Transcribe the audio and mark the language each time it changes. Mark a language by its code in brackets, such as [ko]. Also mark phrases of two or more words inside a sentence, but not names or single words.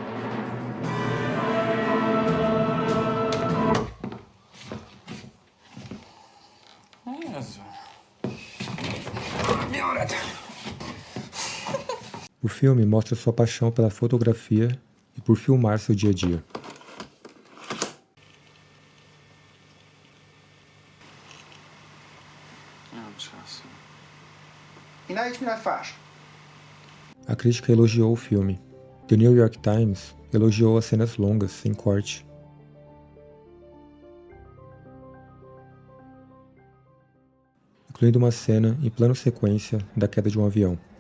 [pl] Jezu. [pt] O filme mostra sua paixão pela fotografia e por filmar seu dia a dia. [pl] Nie mam czasu. I najedź mi na twarz. [pt] A crítica elogiou o filme. The New York Times elogiou as cenas longas, sem corte. Incluindo uma cena em plano sequência da queda de um avião.